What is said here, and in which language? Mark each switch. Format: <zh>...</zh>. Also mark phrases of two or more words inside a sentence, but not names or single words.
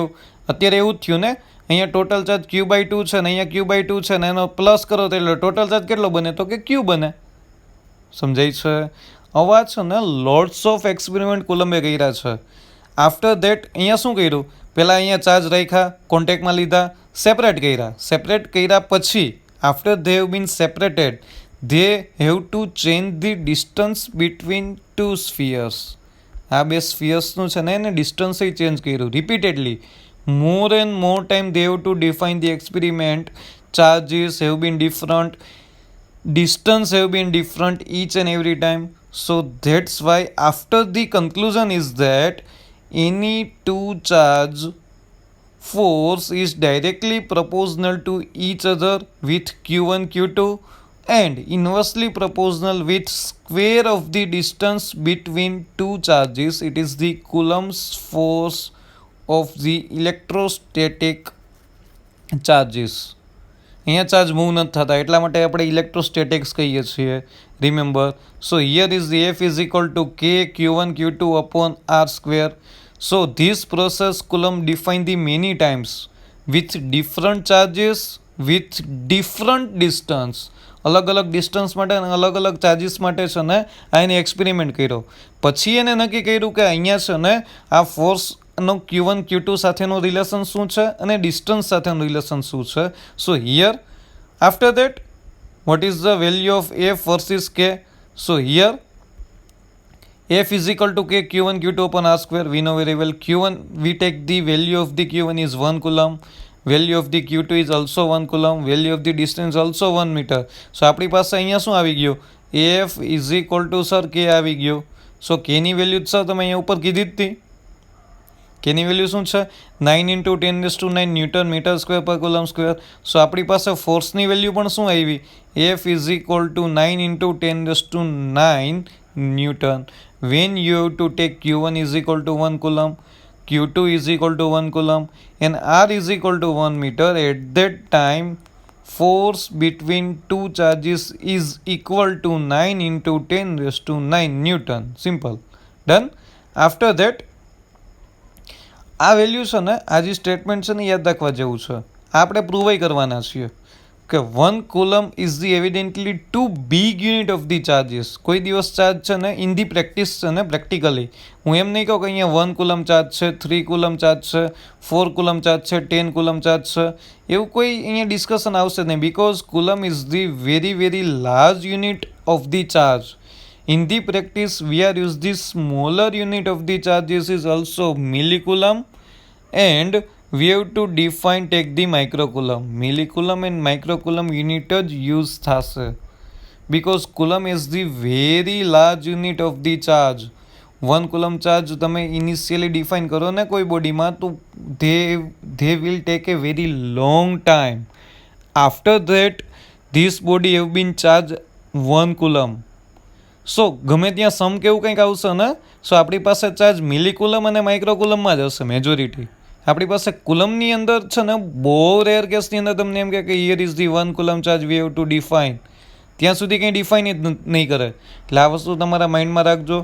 <gu>અત્યારે એવું જ થયું ને, અહીંયા</gu> <en>total charge Q by two</en> <gu>છે ને અહીંયા</gu> <en>Q by two</en> <gu>છે ને એનો પ્લસ કરો તો એટલે</gu> <en>total charge</en> <gu>કેટલો બને? તો કે ક્યુ બને. સમજાય છે? આવા છે ને</gu> <en>lots of experiment</en> <gu>કુલમ્બે કર્યા છે.</gu> <en>after that</en> <gu>અહીંયા શું કર્યું? પહેલાં અહીંયા ચાર્જ રાખ્યા, કોન્ટેક્ટમાં લીધા, સેપરેટ કર્યા પછી</gu> <en>after they have been separated they have to change the distance between two spheres.</en> <gu>આ બે સ્ફિયર્સનું છે ને એને</gu> <en>distance change</en> <gu>કર્યું રિપીટેડલી.</gu> <en>more and more time they have to define the experiment. Charges have been different, distance have been different each and every time. So that's why after the conclusion is that any two charge force is directly proportional to each other with Q1 Q2 and inversely proportional with square of the distance between two charges. It is the Coulomb's force of the electrostatic charges.</en> <gu>અહીંયા</gu> <en>charge move</en> <gu>નથી થતા એટલા માટે આપણે ઇલેક્ટ્રોસ્ટેટિક્સ કહીએ છીએ.</gu> <en>remember, so here is the F is equal to K Q1 Q2 upon R square. So this process Coulomb defined the many times with different charges with different distance.</en> <gu>અલગ અલગ ડિસ્ટન્સ માટે અને અલગ અલગ ચાર્જીસ માટે છે ને આ એને એક્સપેરિમેન્ટ કર્યો. પછી એને નક્કી કર્યું કે અહીંયા છે ને આ ફોર્સનો Q1 Q2 સાથેનું રિલેશન શું છે અને ડિસ્ટન્સ સાથેનું રિલેશન શું છે.</gu> <en>so here after that what is the value of F versus K? So here F is equal to K Q1 Q2 upon R square. We know very well Q1, we take the value of the Q1 is 1 coulomb, value of the Q2 is also 1 coulomb, value of the distance also 1 meter.</en> <gu>So આપણી પાસે અહીંયા શું આવી ગયું?</gu> <en>F is equal to સર K</en> <gu>આવી ગયું. સો Kની વેલ્યુ સર તમે અહીંયા ઉપર કીધી જ હતી. Kની વેલ્યુ શું છે? 9 × 10⁹</gu> <en>newton metre square per coulomb square.</en> <gu>સો આપણી પાસે ફોર્સની વેલ્યુ પણ શું આવી?</gu> <en>F is equal to 9 × 10⁹ Newton. When you have to take Q1 is equal to 1 coulomb, Q2 is equal to 1 coulomb, and R is equal to 1 meter, at that time force between two charges is equal to 9 × 10⁹ Newton. Simple. Done. After that</en> <gu>આ વેલ્યુ છે ને આ જે સ્ટેટમેન્ટ છે ને યાદ રાખવા જેવું છે. આપણે પ્રૂવાઈ કરવાના છીએ કે</gu> <en>1 coulomb is the evidently too big unit of the charges.</en> <gu>કોઈ દિવસ ચાર્જ છે ને</gu> <en>in the practice</en> <gu>છે ને પ્રેક્ટિકલી હું એમ નહીં કહું કે અહીંયા 1 coulomb ચાર્જ છે, 3 coulomb ચાર્જ છે, 4 coulomb ચાર્જ છે, 10 coulomb ચાર્જ છે, એવું કોઈ અહીંયા ડિસ્કશન આવશે નહીં.</gu> <en>બિકોઝ coulomb is the very very large unit of the charge. In the practice, we are use the smaller unit of the charges is also millicoulomb, and we have to define take the microcoulomb. Millicoulomb and microcoulomb unit જ use થશે because coulomb is the very large unit of the charge. 1 coulomb charge તમે initially define</en> <gu>કરો ને કોઈ બોડીમાં તો</gu> <en>they will take a very long time. After that, this body have been charged 1 coulomb.</en> <gu>સો ગમે ત્યાં સમ કેવું કંઈક આવશે ને સો આપણી પાસે ચાર્જ મિલીકુલમ અને માઇક્રોકુલમમાં જ હશે મેજોરિટી. આપણી પાસે કુલમની અંદર છે ને બહુ રેર કેસની અંદર તમને એમ કે</gu> <en>here is the 1 coulomb charge we have to define.</en> <gu>ત્યાં સુધી કંઈ ડિફાઇન જ નહીં કરે. એટલે આ વસ્તુ તમારા માઇન્ડમાં રાખજો.</gu>